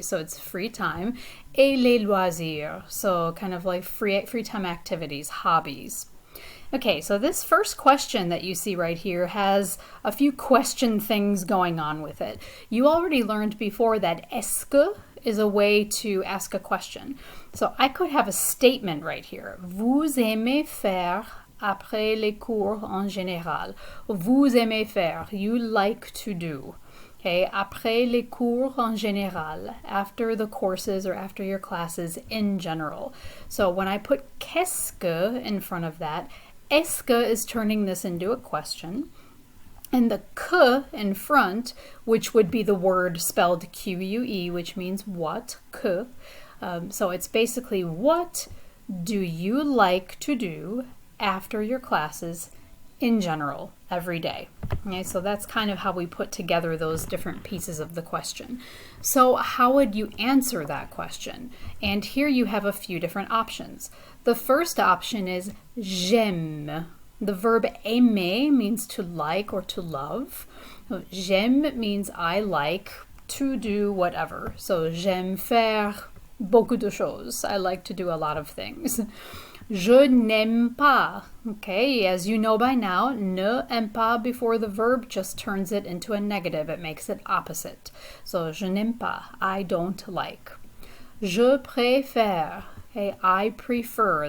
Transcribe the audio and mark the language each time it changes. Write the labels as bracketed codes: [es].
[en] So it's free time. [fr] Et les loisirs, [en] so kind of like free time activities, hobbies. Okay, so this first question that you see right here has a few question things going on with it. You already learned before that est-ce que is a way to ask a question. So I could have a statement right here. [fr] Vous aimez faire après les cours en général. Vous aimez faire, [en] you like to do. Okay, [fr] après les cours en général, [en] after the courses or after your classes in general. So when I put qu'est-ce que in front of that, est-ce que is turning this into a question, and the que in front, which would be the word spelled Q-U-E, which means what, que. So it's basically, what do you like to do after your classes in general, every day? Okay, so that's kind of how we put together those different pieces of the question. So how would you answer that question? And here you have a few different options. The first option is j'aime. The verb aimer means to like or to love. J'aime means I like to do whatever. [fr] So j'aime faire beaucoup de choses. [en] I like to do a lot of things. [fr] Je n'aime pas. [en] Okay, as you know by now, ne aime pas before the verb just turns it into a negative. It makes it opposite. So [fr] je n'aime pas. [en] I don't like. [fr] Je préfère. [en] Okay, I prefer.